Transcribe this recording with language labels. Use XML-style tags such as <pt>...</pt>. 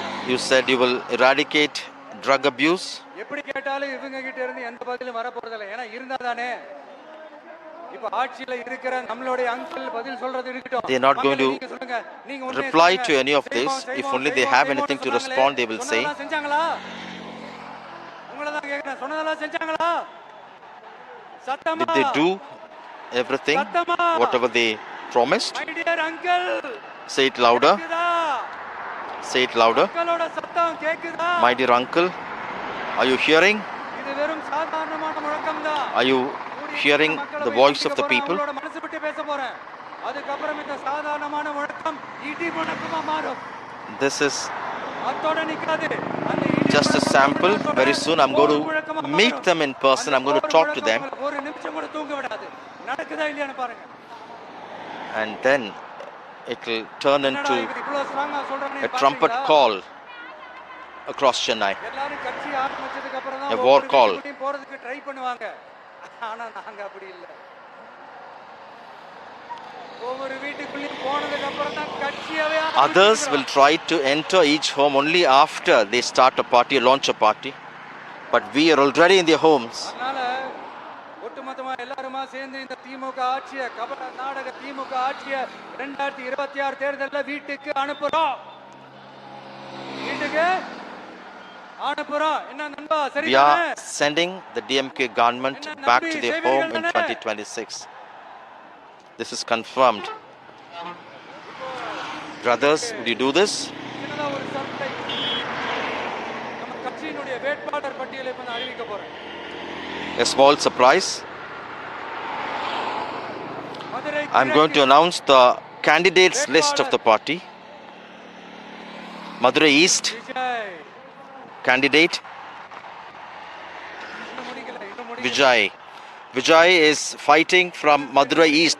<en>You said you will eradicate drug abuse.</en> <ta>எப்படி கேட்டாலும் இவங்க கிட்ட இருந்து எந்த பதிலும் வர போறதில்லை. ஏன்னா இருந்தாதானே இப்ப ஆட்சியில இருக்கிற நம்மளுடைய அங்கிள் பதில் சொல்றது இருக்கட்டும்.</ta> <en>They are not going to reply to any of this. If only they have anything to respond, they will say.</en> <ta>செஞ்சாங்களா? உங்களை தான் கேக்குறேன், சொன்னதெல்லாம் செஞ்சாங்களா? சத்தமா?</ta> <en>Did they do everything whatever they promised? My dear uncle, say it louder. Say it louder.</en> <ta>மக்களோட சத்தம் கேக்குதா?</ta> <en>My dear uncle, are you hearing?</en> <ta>இது வெறும் சாதாரணமான முழக்கம் தான்.</ta> <en>Are you hearing the voice of the people?</en> <ta>மனசு விட்டு பேச போறேன். அதுக்கு அப்புறம் இந்த சாதாரணமான முழக்கம் இடி முழக்கமா மாறும்.</ta> <en>This is</en> <ta>அத்தோட நிக்காது.</ta> <en>just a sample. Very soon I'm going to meet them in person. I'm going to talk to them.</en> <ta>ஒரு நிமிஷம் கூட தூங்க விடாது. நடக்குதா இல்லையான்னு பாருங்க.</ta> <en>And then it will turn into a trumpet call across Chennai.</en> <ta>எல்லாரும் கட்சி ஆரம்பிச்சதுக்கு அப்புறம் தான்</ta> <en>A war call.</en> <ta>போறதுக்கு ட்ரை பண்ணுவாங்க. ஆனா நாங்க அப்படி இல்ல. ஒவ்வொரு வீட்டுக்குள்ளேயும் போனதுக்கு அப்புறம் தான் கட்சியவே.</ta> <en>Others will try to enter each home only after they start a party, launch a party. But we are already in their homes.</en> <ta>அதனால ஒட்டுமொத்தமா எல்லாரும் சேர்ந்து இந்த திமுக ஆட்சியை கபட நாடக திமுக ஆட்சியை 2026 தேர்தல்ல வீட்டுக்கு அனுப்புறோம். வீட்டுக்கு அனுப்புறோம். என்ன நண்பா</ta> <en>We</en> <ta>சரிதானே?</ta> <en>are sending the DMK government back to their home in 2026. This is confirmed. Brothers, would you do this?</en> <ta>சின்னதா ஒரு surprise. நம்ம கட்சியினுடைய வேட்பாளர் பட்டியலை இப்ப நான் அறிவிக்க போறேன்.</ta> <en>A small surprise.</en> <ta>Madurai</ta> <en>I'm going to announce the candidates list of the party. Madurai East</en> <ta>Vijay</ta> <en>candidate</en> <ta>இன்னும் முடிக்கல.</ta> <en>Vijay. Vijay is fighting from Madurai East.</en>